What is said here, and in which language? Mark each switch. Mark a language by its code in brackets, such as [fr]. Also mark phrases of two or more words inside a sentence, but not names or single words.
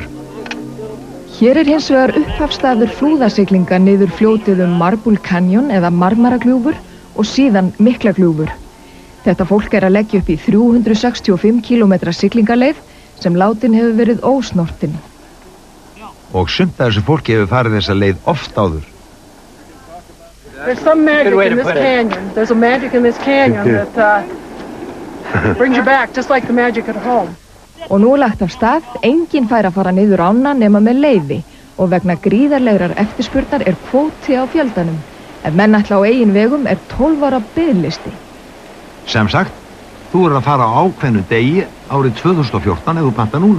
[is] Hér hins vegar upphafstaður flúðasiglinga niður fljótið Marble Canyon eða Marmaragljúfur og síðan Miklagljúfur. Þetta fólk að leggja upp í 365 km siglingaleið sem látin hefur verið ósnortin. Og sumt af þessu fólki hefur farið þessa leið oft áður. [en] There's some magic in this canyon. There's a magic in this canyon that brings you back just like the magic at home. [is] Og nú lagt af stað, enginn fær að fara niður ána nema með leyfi og vegna gríðarlegrar eftirspurnar kvóti á fjöldanum. Ef menn ætla á eigin vegum 12 ára biðlisti. Sem sagt, þú að fara á ákveðnu degi árið 2014 ef þú panta núna.